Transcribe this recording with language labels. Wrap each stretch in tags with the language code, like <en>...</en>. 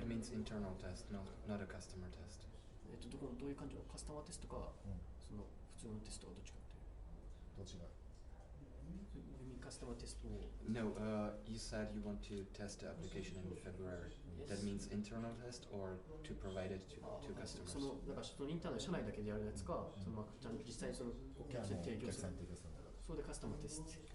<en>That means internal test, not a customer test.</en> <ja>どういう感じのカスタマーテストか、その普通のテストはどっちかっていう。どっちが？カスタマーテストを。</ja> <en>No, you said you want to test the application in February. Yes. That means internal test or to provide it to customers.</en> <ja>だからそのインターネット社内だけでやるやつか、実際そのお客さんに提供する。そうでカスタマーテスト。</ja>